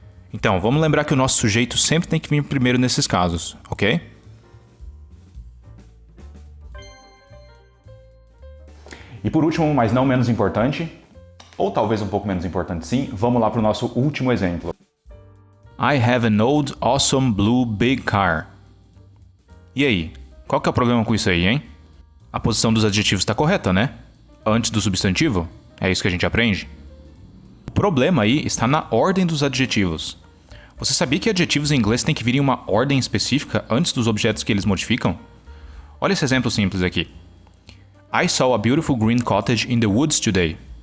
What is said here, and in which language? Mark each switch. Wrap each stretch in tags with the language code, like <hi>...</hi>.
<pt>Então, vamos lembrar que o nosso sujeito sempre tem que vir primeiro nesses casos, ok? E por último, mas não menos importante, ou talvez um pouco menos importante sim, vamos lá para o nosso último exemplo.</pt> <en>I have an old, awesome, blue, big car.</en> <pt>E aí, qual que é o problema com isso aí, hein? A posição dos adjetivos está correta, né? Antes do substantivo? É isso que a gente aprende? O problema aí está na ordem dos adjetivos. Você sabia que adjetivos em inglês têm que vir em uma ordem específica antes dos objetos que eles modificam? Olha esse exemplo simples aqui.</pt> <en>I saw a beautiful green cottage in the woods today.</en>